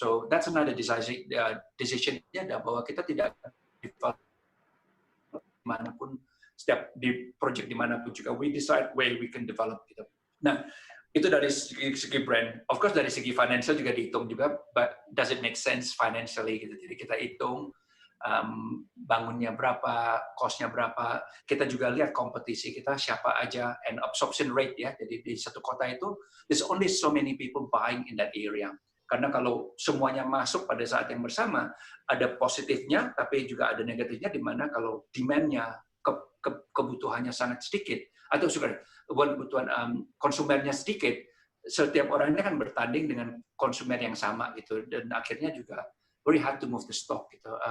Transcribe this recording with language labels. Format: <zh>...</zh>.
<en>So that's another decision-nya</en> <id>bahwa kita tidak develop dimanapun, setiap di project dimanapun juga</id> <en>we decide where we can develop gitu.</en> <id>Nah itu dari segi brand. Of course dari segi financial juga dihitung juga,</id> <en>but does it make sense financially</en> <id>gitu. Jadi kita hitung bangunnya berapa, cost-nya berapa. Kita juga lihat kompetisi kita siapa aja and absorption rate ya. Jadi di satu kota itu</id> <en>there's only so many people buying in that area.</en> <id>Karena kalau semuanya masuk pada saat yang bersama, ada positifnya tapi juga ada negatifnya di mana kalau demand-nya kebutuhannya sangat sedikit atau bukan kebutuhan konsumennya sedikit, setiap orang ini kan bertanding dengan konsumen yang sama gitu, dan akhirnya juga</id> <en>very hard to move the stock</en> <id>gitu.</id>